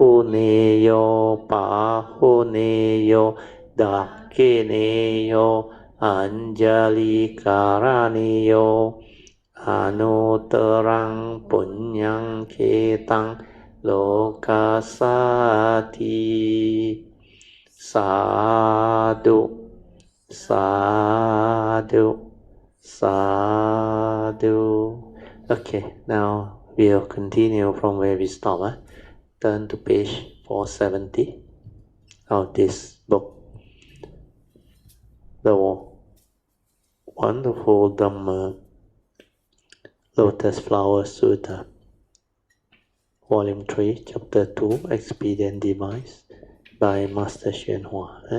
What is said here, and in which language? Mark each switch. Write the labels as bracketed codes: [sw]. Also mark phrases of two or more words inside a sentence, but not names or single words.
[pi] Ahuneyo Pahuneyo Dakineyo Anjali Karaniyo Anutarang Punyang Ketang Lokasati. Sadhu, sadhu, sadhu. [en] Okay, now we'll continue from where we stopped. Turn to page 470 of this book. The wonderful Dhamma Lotus Flower Sutta, Volume 3, Chapter 2, Expedient Device by Master Hsuan.